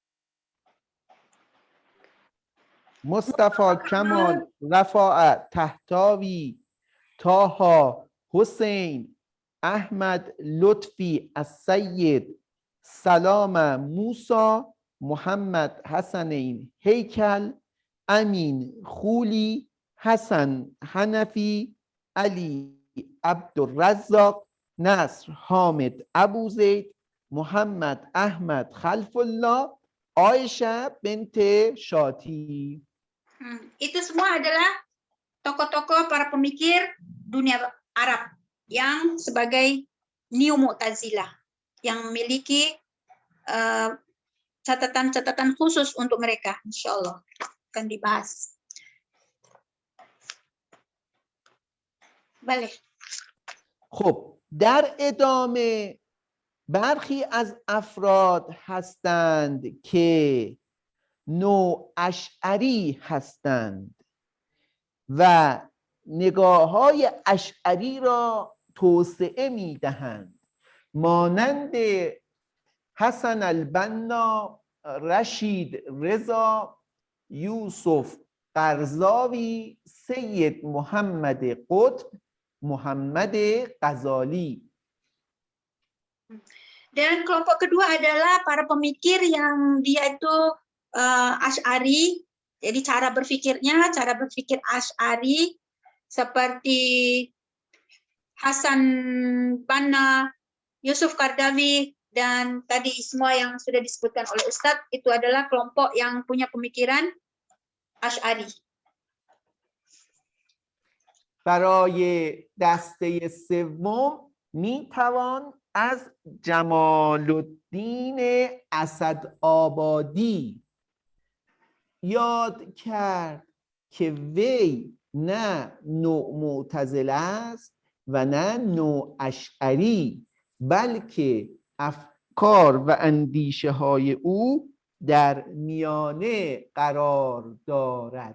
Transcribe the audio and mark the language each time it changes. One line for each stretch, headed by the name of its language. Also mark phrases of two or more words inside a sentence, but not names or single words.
Persian: مصطفی کمال، رفاع طحطاوی، طه حسین، احمد لطفی السید، سلام موسی، محمد حسنین هیکل، امین خولی، حسن حنفی، علی عبدالرزاق، نصر، حامد، ابو زید، محمد، احمد، خلف الله، عایشه بنت شاتی.
Indonesian: Itu semua adalah tokoh-tokoh para pemikir dunia Arab yang sebagai Neo Mu'tazilah yang memiliki catatan-catatan khusus untuk mereka,
Arabic: إن شاء الله
Indonesian: akan dibahas.
Persian: بله. خب در ادامه برخی از افراد هستند که نوع اشعری هستند و نگاه‌های اشعری را توسعه می‌دهند، مانند حسن البنا، رشید رضا، یوسف قرضاوی، سید محمد قطب، محمد غزالی.
Indonesian: Dan kelompok kedua adalah para pemikir yang dia itu Asy'ari, jadi cara berpikir Asy'ari seperti Hasan Banna, Yusuf Qardawi, dan tadi semua yang sudah disebutkan oleh Ustadz itu adalah kelompok yang punya pemikiran Asy'ari.
Persian: برای دسته سوم میتوان از جمال الدین اسدآبادی یاد کرد که وی نه نوع معتزله است و نه نوع اشعری، بلکه افکار و اندیشه های او در میانه قرار دارد.